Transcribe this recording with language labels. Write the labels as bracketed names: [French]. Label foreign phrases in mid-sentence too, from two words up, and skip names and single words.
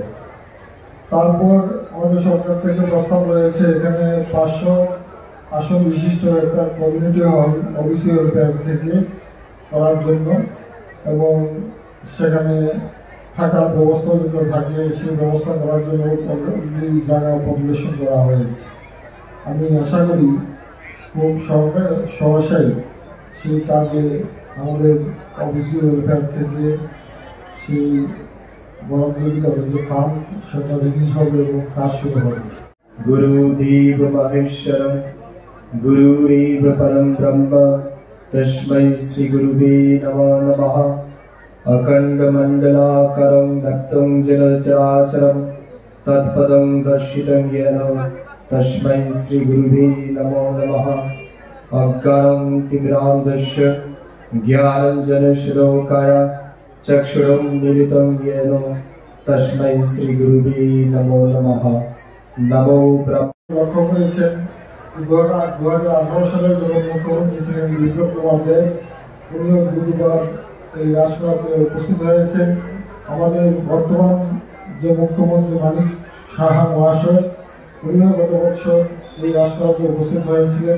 [Bangla] তারপর আমাদের সরকার থেকে প্রস্তাব রয়েছে এখানে 500 আসন বিশিষ্ট একটা [English] community hall [Bangla] ওবিসি ওয়েলফেয়ার থেকে করার জন্য এবং সেখানে থাকার ব্যবস্থা যদি থাকে সেই ব্যবস্থা করার জন্য জায়গা পরিবেশন করা হয়েছে। আমি আশা করি খুব সহসাই সেই কাজে আমাদের ওবিসি ওয়েলফেয়ার থেকে সেই বরাদ্দ যে ফান্ড সেটা রিলিজ হবে এবং কাজ শুরু হবে। [Sanskrit] गुरुदेव महेश्वरं गुरुरेव परं ब्रह्म तस्मै श्री गुरुवे नमो नमः। अखण्डमण्डलाकारं व्याप्तं जगच्चराचरं तत्पदं दर्शितं येन तस्मै श्री गुरुवे नमो नमः। अज्ञानं तिमिरान्धस्य ज्ञानाञ्जनशलाकया चक्षुरुन्मीलितं येन तस्मै श्री गुरुवे नमो नमः। नमो ब्रह्म। [Bangla] লক্ষ্য করেছেন 2018 সালে যখন মুখ্যমন্ত্রী ছিলেন বিপ্লব কুমার দেব, উনিও দুবার এই রাজসভাতে উপস্থিত হয়েছেন। আমাদের বর্তমান যে মুখ্যমন্ত্রী মানিক সাহা মহাশয়, উনিও গত বছর এই রাজসভাতে উপস্থিত হয়েছিলেন।